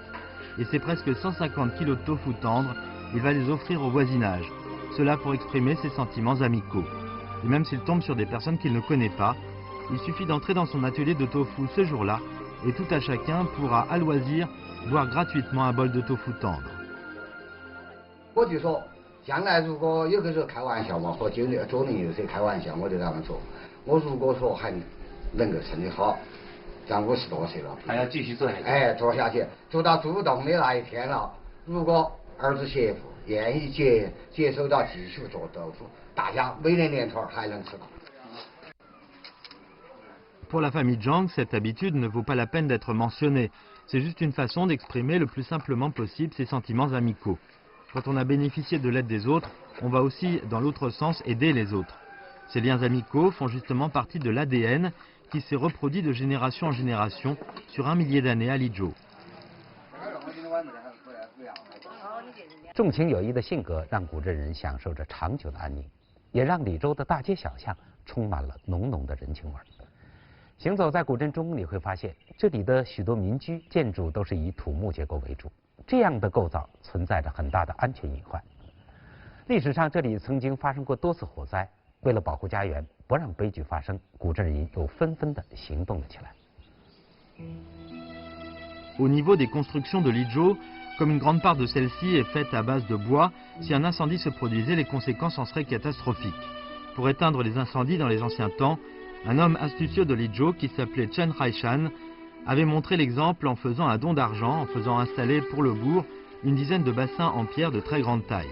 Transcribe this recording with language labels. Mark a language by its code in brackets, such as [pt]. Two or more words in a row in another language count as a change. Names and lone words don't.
[fr] Et ces presque 150 kilos de tofu tendre, il va les offrir au voisinage. Cela pour exprimer ses sentiments amicaux. Et même s'il tombe sur des personnes qu'il ne connaît pas, il suffit d'entrer dans son atelier de tofu ce jour-là et tout à chacun pourra à loisir boire gratuitement un bol de tofu tendre. [zh] 我就说，将来如果有个时候开玩笑嘛，和周年有谁开玩笑，我就这么说。我如果说还能够身体好，咱50多岁了，还要继续做下去。哎，做下去，做到主动的那一天了。如果儿子媳妇愿意接受到继续做豆腐，大家每年头还能吃到。 [fr] Pour la famille Zhang, cette habitude ne vaut pas la peine d'être mentionnée. C'est juste une façon d'exprimer le plus simplement possible ses sentiments amicaux. Quand on a bénéficié de l'aide des autres, on va aussi, dans l'autre sens, aider les autres. Ces liens amicaux font justement partie de l'ADN qui s'est reproduit de génération en génération sur 1 millier d'années à Lizhou. [zh] 重情友谊的性格让古镇人享受着长久的安宁，也让李州的大街小巷充满了浓浓的人情味儿。行走在古镇中，你会发现这里的许多民居建筑都是以土木结构为主，这样的构造存在着很大的安全隐患。历史上这里曾经发生过多次火灾，为了保护家园，不让悲剧发生，古镇人又纷纷地行动了起来。 [fr] Au niveau des constructions de Lizhou, comme une grande part de celle-ci est faite à base de bois, si un incendie se produisait, les conséquences en seraient catastrophiques. Pour éteindre les incendies dans les anciens temps, un homme astucieux de Lizhou qui s'appelait Chen Haishan avait montré l'exemple en faisant un don d'argent, en faisant installer pour le bourg une dizaine de bassins en pierre de très grande taille.